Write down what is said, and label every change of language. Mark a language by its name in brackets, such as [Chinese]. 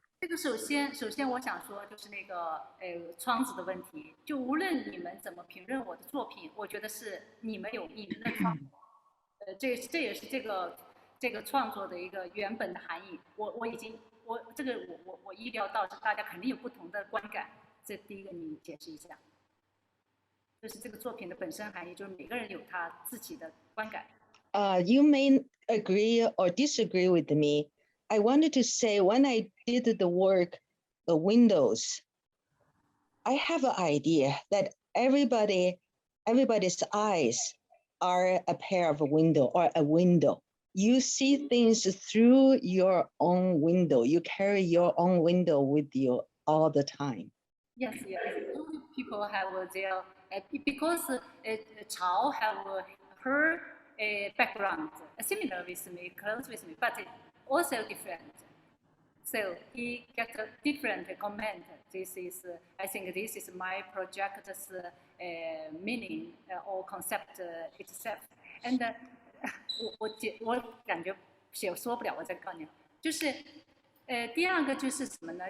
[Chinese] 这个首先我想说就是那个窗子的问题，就无论你们怎么评论我的作品，我觉得是你们有你们的创作，这也是这个创作的一个原本的含义。我意料到是大家肯定有不同的观感，这第一个你解释一下，就是这个作品的本身含义，就是每个人有他自己的观感。 [English] You may agree or disagree with me. I wanted to say when I did the work, the windows, I have an idea that everybody's eyes are a pair of window or a window. You see things through your own window. You carry your own window with you all the time. Yes. People have their because Tsao have her background similar with me, close with me, but also different. So he get a different comment. I think this is my project's meaning or concept itself. And [Chinese] 我感觉说不了，我再告诉你，就是第二个就是什么呢？